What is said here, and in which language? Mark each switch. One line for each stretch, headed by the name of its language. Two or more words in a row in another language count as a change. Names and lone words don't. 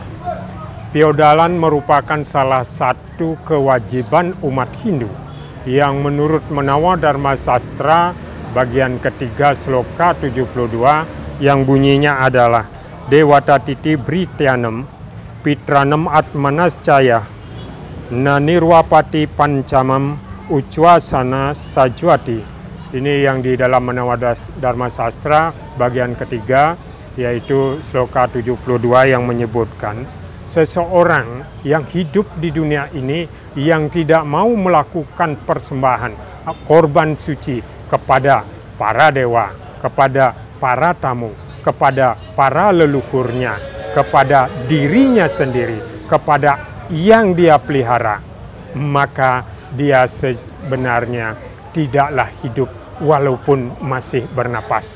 Indonesian: Piodalan merupakan salah satu kewajiban umat Hindu yang menurut Menawa Dharma Sastra bagian ketiga sloka 72 yang bunyinya adalah
Sanskrit: देवता तिथि भृत्यानां पितॄणाम् आत्मनश्च य न निर्वपति पञ्चानाम् उच्छ्वसन् स जीवति.
Indonesian: Ini yang di dalam Menawa Dharma Sastra bagian ketiga, yaitu sloka 72 yang menyebutkan seseorang yang hidup di dunia ini yang tidak mau melakukan persembahan korban suci kepada para dewa, kepada para tamu, kepada para leluhurnya, kepada dirinya sendiri, kepada yang dia pelihara, maka dia sebenarnya tidaklah hidup walaupun masih bernapas.